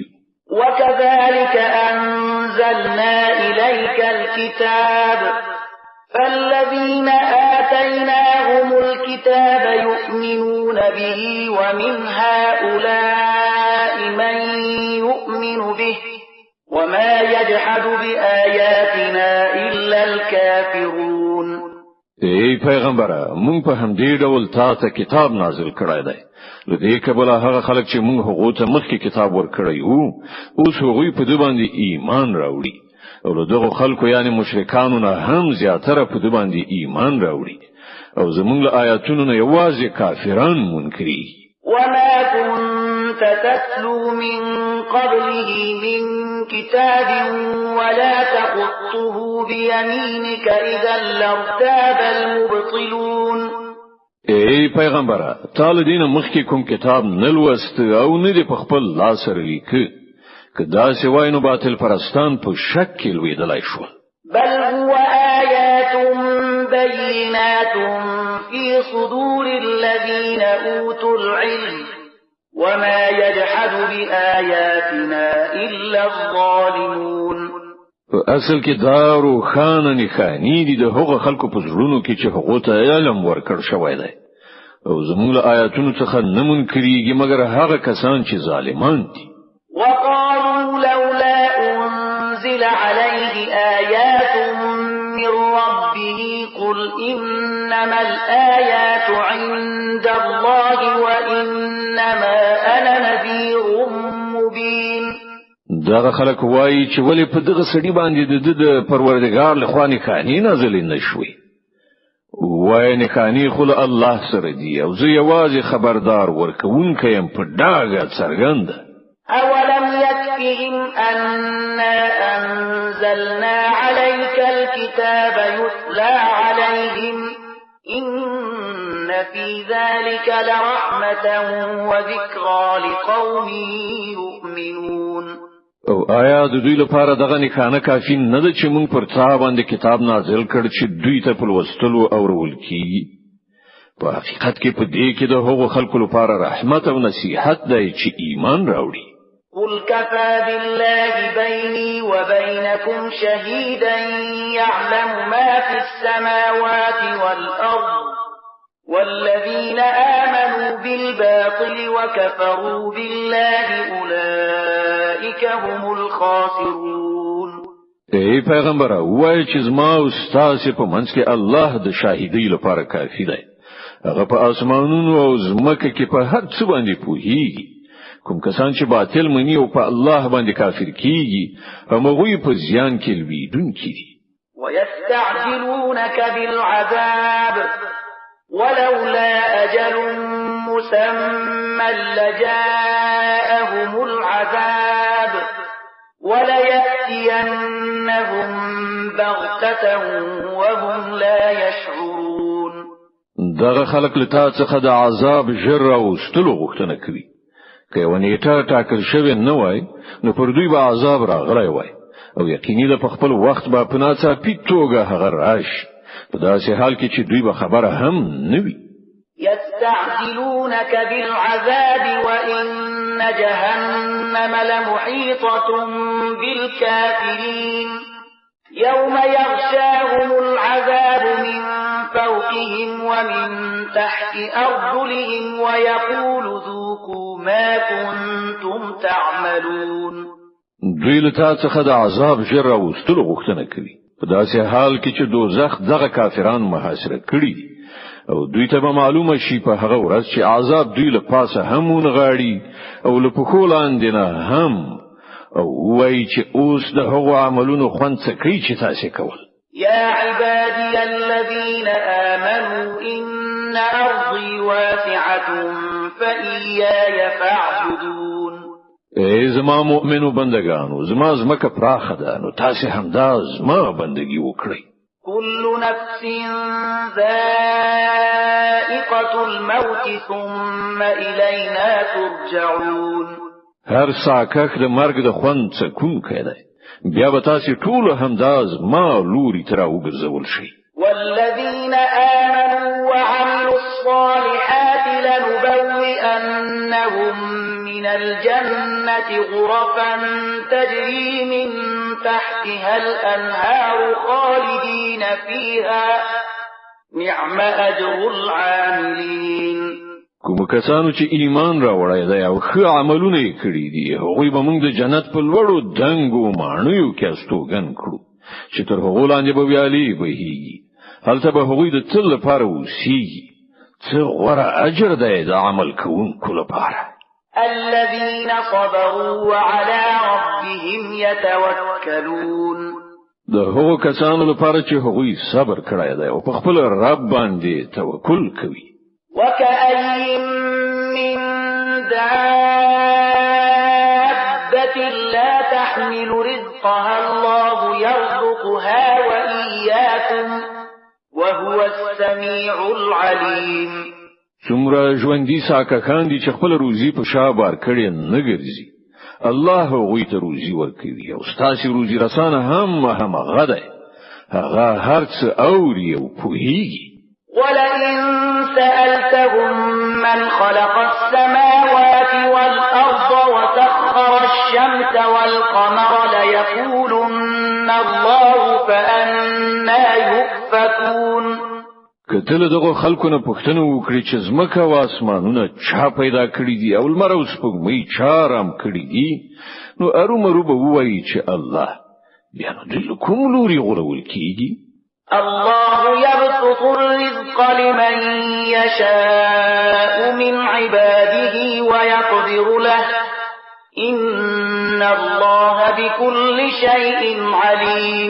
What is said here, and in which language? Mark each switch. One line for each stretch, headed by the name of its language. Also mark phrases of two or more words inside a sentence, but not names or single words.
Arabic: وكذلك أنزلنا إليك الكتاب فالذين آتيناهم الكتاب يؤمنون به ومن هؤلاء من يؤمن به وما يجحد بآياتنا إلا الكافرون.
Pashto: ای پیغمبره مونږ په همدې ډول تاسو کتاب نازل کړی دی لدې کبل هغه خلک چې مونږ هغه ته مخکې کتاب ورکړی وو اوس هغه په دې باندې ایمان راوړي او له دغه خلکو یعنی مشرکانو نه هم زیاتره په دې باندې ایمان راوړي او زمونږ له آیاتونو نه یوازې کافران منکري.
Arabic: وما كنت تتلو من قبله من كتاب ولا تخطه بيمينك إذا لارتاب المبطلون.
Pashto: ای پیغمبره تعالی دین مخکې کوم کتاب نه لوست او نه دی په خپل لاس سره لیکه که دا سوای نو باطل پرستان په شک کې لویدلای شو.
Arabic: بل هو آيات بينات في صدور الذين أوتوا العلم وما يجحد بآياتنا إلا الظالمون.
Pashto: اصل کې دارو خانه نخانی دي د هغه خلکو په زړونو کې چې هغه ته علم ورکړ شوی دی او زموږ له آیاتونو څخه نه منکرېږي مګر هغه کسان چې ظالمان دي.
Arabic: وقالوا لولا أنزل عليه آيات من ربه قل إنما الآيات عند الله وإنما أنا نذير مبين.
Pashto: دغه خلک وایي چې ولې په دغه سړي باندې د پروردګار له خوا نښانې نازلې نشوي. وایي نښانې خو له الله سره دي او زه یوازې خبردار ورکوونکی یم په ډاګه څرګنده.
Arabic: أولم يكفهم أنا أنزلنا عليك الكتاب يتلى عليهم إن في ذلك لرحمة وذكرى لقوم يؤمنون.
Pashto: او آیا د دوی لپاره دغه نښانه کافي نه ده چې موږ پر تا باندې کتاب نازل کړ چې دوی ته په لوستلو او اورول کیږي؟ په حقیقت کې په دې کې د هغو خلکو لپاره رحمت او نصیحت دی چې ایمان راوړي.
Arabic: قل كفى بالله بيني وبينكم شهيدا يعلم ما في السماوات والأرض والذين آمنوا بالباطل وكفروا بالله أولئك هم الخاسرون.
Pashto: ای پیغمبر وایي چې زما او ستاسو په منځ کې الله د شاهدۍ لپاره کافي دی. هغه په اسمانونو او زمکه کې په هر څه باندې پوهیږي. کوم کسان چې باطل مني او په الله باندې کافر کیږي هغوی په زیان کې لویدونکي دي.
Arabic: ويستعجلونك بالعذاب ولولا أجل مسمى لجاءهم العذاب وليأتينهم بغتة وهم لا يشعرون.
Pashto: دغه خلق لتا څخه د عذاب جر او ستلو غوښتنه کوي. که یو نیټه ټاکل شوی نه وای نو پر دوی به عذاب راغلی وای او یقیني د خپل وخت به په ناڅاپي توګه هغه راشي په داسې حال کې چې دوی به خبره هم نه وي.
Arabic: يستعجلونك بالعذاب وإن جهنم لمحيطة بالكافرين يوم يغشاهم العذاب من فوقهم ومن تحت أرجلهم ويقول ذوقوا ما كنتم تعملون.
Pashto: دوی له تا څخه د عذاب ژر راوستلو غوښتنه کوي په داسې حال کې چې دوزخ دغه کافران محاصره کړي او دوی ته به معلومه شي په هغه ورځ چې عذاب دوی له پاسه هم ونغاړي او له پښو لاندې نه هم او وایي چې اوس د هغو عملونو خوند څه کوي چې تاسو کول.
Arabic: يا عبادي الذين آمنوا إن أرضي واسعة فإياي فاعبدون.
Pashto: ای زما مؤمنو بندگانو زما زمکه پراخه ده نو تاسو همدا زما بندگی وکړئ.
Arabic: كل نفس ذائقة الموت ثم إلينا ترجعون.
Pashto: هر ساکک د مرګ د خوند څکونکی دی بیا به تاسو ټول همدا زما لوري تر وګرځول شي.
Arabic: والذين آمنوا وعملوا الصالحات لنبوئنهم من الجنة غرفا تجري من تحتها الأنهار خالدين فيها نعم أجر العاملين.
Pashto: کوم کسانو چې ایمان راوړی دی او ښه عملونه یې کړي دي هغوی به موږ د جنت په لوړو دنګو ماڼیو کې استوګن کړو چې تر هغو لاندې به ویالې بهیږي. هلته به هغوی د تل لپاره اوسیږي. څه غوره اجر دی د عمل کوونکو لپاره.
Arabic: الذين صبروا وعلى ربهم يتوكلون.
Pashto: د هغو کسانو لپاره چې هغوی صبر کړی دی او په خپل رب باندې توکل کوي.
Arabic: وكأي من دابة لا تحمل رزقها الله يرزقها وإياكم وهو السميع العليم.
Pashto: څومره ژوندي ساکه‌کان دي چې خپل روزي په شا بار کړي نه ګرځي. الله هغوی ته روزي ورکوي او ستاسو روزي رسانه هم هغه ده. هغه هر څه اوري او پوهیږي.
Arabic: ولئن سألتهم من خلق السماوات والأرض وسخر الشمس والقمر ليقولن الله فأنا يؤفكون.
Pashto: کتل دغه خلکو نه پوښتنه وکړي چې زمکه او اسمانونه چا پیدا کړی دي او لمر او سپوږمۍ چا رام کړی دي نو ارومرو به وایي چې الله. بیا نو دوی کوم لوري غوړول کیږي؟
Arabic: الله يبسط الرزق لمن يشاء من عباده ويقدر له إن الله بكل شيء عليم.